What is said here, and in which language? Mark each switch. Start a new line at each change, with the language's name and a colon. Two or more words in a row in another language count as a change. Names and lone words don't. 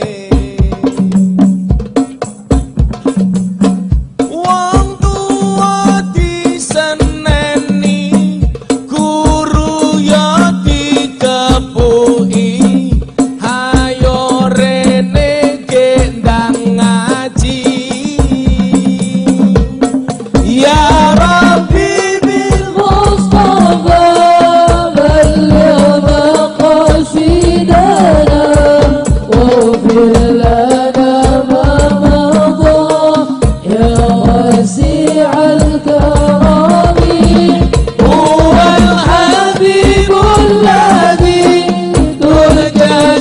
Javanese: Wong tua diseneni, guru ya dikepuki, hayo rene gendang ngaji.
Arabic: يا ربي بالمصطفى بلغ مقاصدنا واغفر لنا ما مضى يا واسع الكرم هو الحبيب الذي ترجى